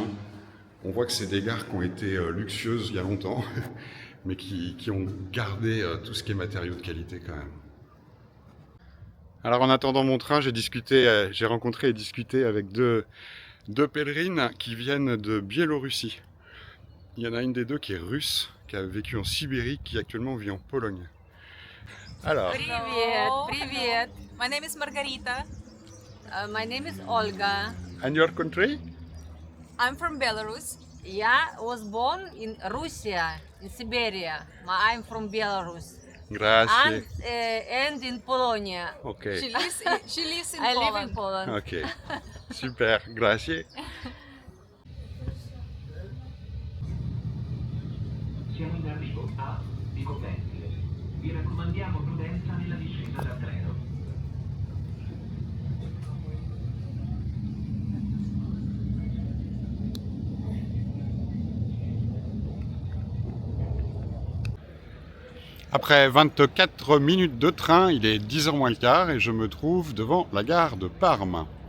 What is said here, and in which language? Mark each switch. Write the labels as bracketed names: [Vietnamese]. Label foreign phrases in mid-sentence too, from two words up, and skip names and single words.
[French] On voit que c'est des gares qui ont été luxueuses il y a longtemps, mais qui ont gardé tout ce qui est matériaux de qualité quand même. Alors en attendant mon train, j'ai rencontré et discuté avec deux pèlerines qui viennent de Biélorussie. Il y en a une des deux qui est russe, qui a vécu en Sibérie, qui actuellement vit en Pologne. Alors, [Russian] Привет, привет. [English] My name is Margarita. My name is Olga. and your country? I'm from Belarus. Я was born in Russia, in Siberia. I'm from Belarus. Grazie. And in Polonia. Ok, She lives in I Poland. live in Poland. ok. Super, [Italian] grazie. Siamo in arrivo a Vico Pentile. Vi raccomandiamo prudenza nella discesa dal treno. [French] Après 24 minutes de train, il est 10h moins le quart et je me trouve devant la gare de Parme.